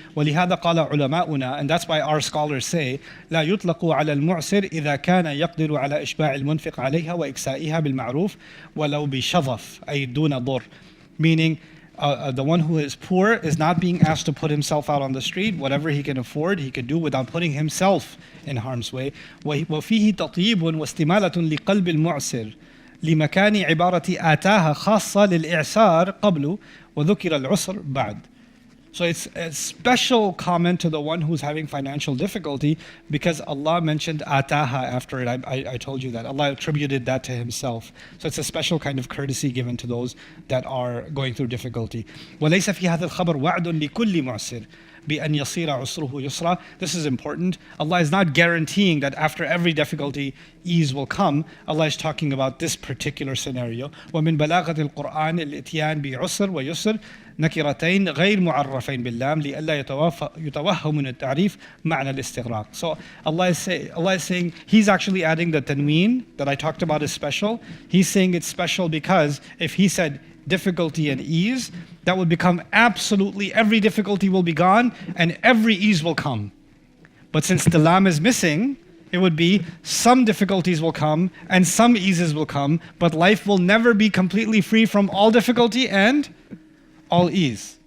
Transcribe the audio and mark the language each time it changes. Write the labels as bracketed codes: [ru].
[ar] ولهذا قال علماؤنا, [en] and that's why our scholars say [ar] لا يطلق على المعسر إذا كان يقدر على إشباع المنفق عليها وإكسائها بالمعروف ولو بشظف أي دون ضر, [en] meaning the one who is poor is not being asked to put himself out on the street. Whatever he can afford, he could do without putting himself in harm's way. [ar] وفيه تطيب واستمالة لقلب المعسر لمكان عبارة آتاها خاصة للإعسار قبل وذكر العسر بعد. [en] So it's a special comment to the one who's having financial difficulty, because Allah mentioned ataha after it. I told you that. Allah attributed that to Himself. So it's a special kind of courtesy given to those that are going through difficulty. [ar] وَلَيْسَ فِي هَذَا الْخَبَرْ وَعْدٌ لِكُلِّ مُعْسِرٍ بأن يصير عسره يسرا. [en] This is important. Allah is not guaranteeing that after every difficulty, ease will come. Allah is talking about this particular scenario. [ar] ومن بلاغة القرآن الإتيان بعسر ويسر نكرتين غير معرفين باللام لئلا يتوهم من التعريف معنى الاستغراق. [en] So Allah is saying, He's actually adding the tanween that I talked about is special. He's saying it's special because if He said difficulty and ease, that would become absolutely every difficulty will be gone and every ease will come. But since the lam is missing, it would be some difficulties will come and some eases will come, but life will never be completely free from all difficulty and all ease.